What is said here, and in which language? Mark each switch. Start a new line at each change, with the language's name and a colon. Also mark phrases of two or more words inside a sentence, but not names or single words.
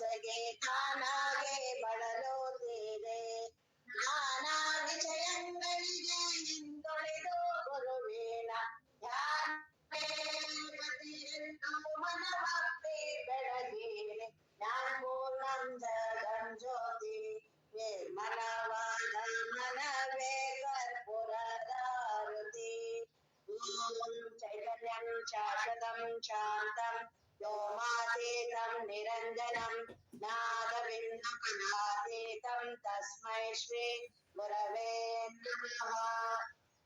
Kannada: ತಾನಾಗೆ ಬಳಲುತ್ತೀರೆ ನಾನಾ ವಿಷಯಗಳಿಗೆ ಹಿಂದುಳಿದು ಗುರುವಿನ ಧ್ಯಾನದಿಂದ ಮನವಪ್ಪಿ ಬೆಳಗಿರೆ ಜ್ಞಾನ ಪೂರ್ಣಂದ ಜ್ಯೋತಿ ನಿರ್ಮಲವಾದ ಮನವೇ ಕರ್ಪೂರದಾರುತಿ
Sanskrit: ಓಂ ಚೈತನ್ಯಂ ಶಾಶ್ವತಂ ಶಾಂತಂ ವ್ಯೋಮಾತೀತಂ ನಿರಂಜನಂ ನಾದಬಿಂದು ಕಲಾತೀತಂ ತಸ್ಮೈ ಶ್ರೀ ಗುರವೇ ನಮಃ